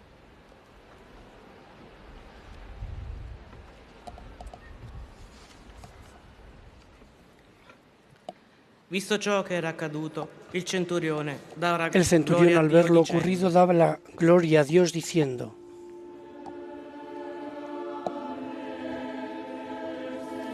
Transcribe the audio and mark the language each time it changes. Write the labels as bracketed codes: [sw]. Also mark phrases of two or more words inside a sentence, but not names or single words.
[it] Visto ciò che era accaduto, il centurione dava [es] El centurión, [it] gloria a [es] al [it] Dio [es] ver lo [it] dicendo: [es] ocurrido, daba la gloria a Dios diciendo: